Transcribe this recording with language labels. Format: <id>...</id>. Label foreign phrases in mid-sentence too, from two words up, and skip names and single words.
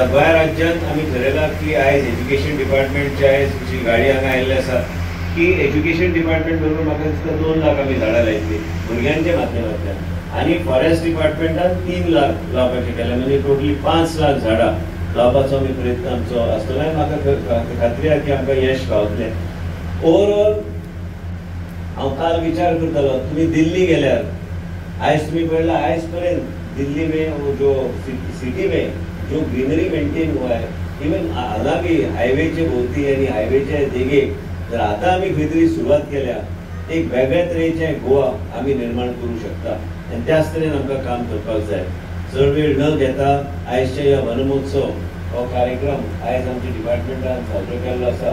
<kok>गोंय राज्यांत आमी थारायलां की आयज</kok> <en>education departmentची</en> <kok>आयज जी गाडी हांगा आयिल्ली आसा की</kok> <en>education department</en> <kok>बरोबर म्हाका दिसता 2 लाख आमी झाडां लायतली भुरग्यांच्या माध्यमांतल्यान, आनी</kok> <en>forest departmentान</en> <kok>3 लाख लावपाचें केलें, म्हणजे टोटली 5 लाख झाडां लावपाचो आमी प्रयत्न आमचो आसतलो. म्हाका खात्री आसा की आमकां यश गावतलें. ओवरऑल हांव काल विचार करतालो, तुमी दिल्ली गेल्यार आयज तुमी पळयलां आयज पर्यंत</kok> <hi>दिल्ली में जो सिटी में जो</hi> <en>greenery maintain</en> <hi>हुआ है,</hi> <kok>इवन हांगा बी हायवेचे भोवती आनी हायवेचे देगेक जर आतां आमी खंय तरी सुरवात केल्या एक वेगळ्या तरेचें गोवा आमी निर्माण करूं शकता आनी त्याच तरेन आमकां काम करपाक जाय. चड वेळ न घेता आयजच्या ह्या वन महोत्सव हो कार्यक्रम आयज आमच्या डिपार्टमेंटान साजरो केल्लो आसा.</kok>